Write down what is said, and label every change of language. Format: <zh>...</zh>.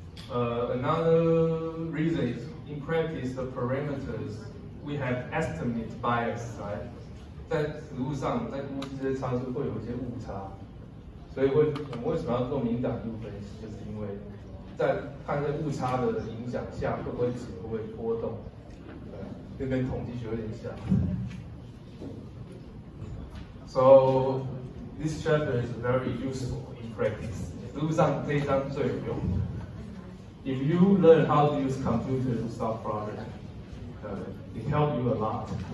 <en>Another reason is in practice the parameters we have estimate bias, right?</en> <zh>在实物上，在估计这些差数会有一些误差，所以我们为什么要做敏感度分析？就是因为在看这误差的影响下，会不会值会波动？就跟统计学有点像。</zh> <en>So this chapter is very useful in practice.</en> <zh>实物上这一章最有用。</zh> <en>If you learn how to use computer to solve problems, it helps you a lot.</en>